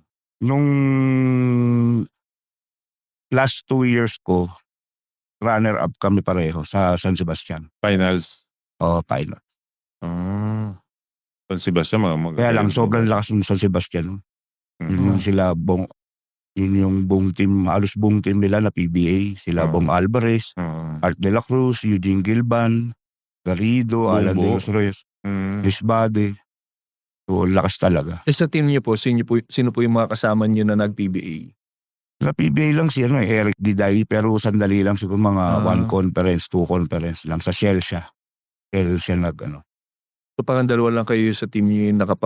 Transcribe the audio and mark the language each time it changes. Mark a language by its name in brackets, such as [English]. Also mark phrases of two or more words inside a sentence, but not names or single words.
[Filipino] Nung [English] last 2 years [Filipino] ko, runner-up kami pareho sa San Sebastian. Finals? Final. San Sebastian, Kaya lang sobrang lakas ng San Sebastian. Yun yung sila yun yung buong team, halos buong team nila na PBA. Sila Bong Alvarez, Art de la Cruz, Eugene Gilban, Garrido, Alan de los Reyes, Chris Bade. So, lakas talaga. Sa team niyo po, sino po yung mga kasama niyo na nag-PBA? Sa PBA lang si Eric Diday, pero sandali lang siguro mga 1 conference, 2 conference lang. Sa Shell siya. Shell siya So parang dalawa lang kayo sa team niyo yung nakapag...